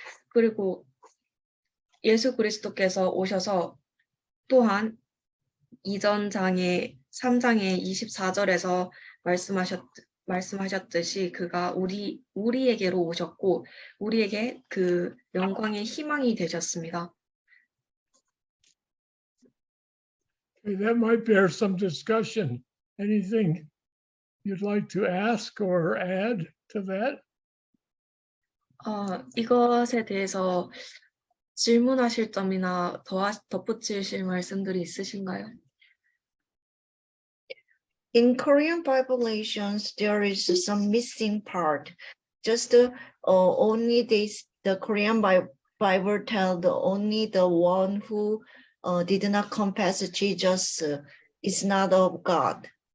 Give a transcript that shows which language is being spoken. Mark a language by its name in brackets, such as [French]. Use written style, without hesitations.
[Korean] 그리고 예수 그리스도께서 오셔서 또한 이전 장의 3장의 24절에서 말씀하셨듯이 그가 우리에게로 오셨고 우리에게 그 영광의 희망이 되셨습니다. [English] That might bear some discussion. Anything you'd like to ask or add to that? [Korean] 이것에 대해서 질문하실 점이나 덧붙이실 말씀들이 있으신가요? [English] In Korean Bibleations, there is some missing part. Just only the Korean Bible tell only the one who did not confess Jesus is not of God.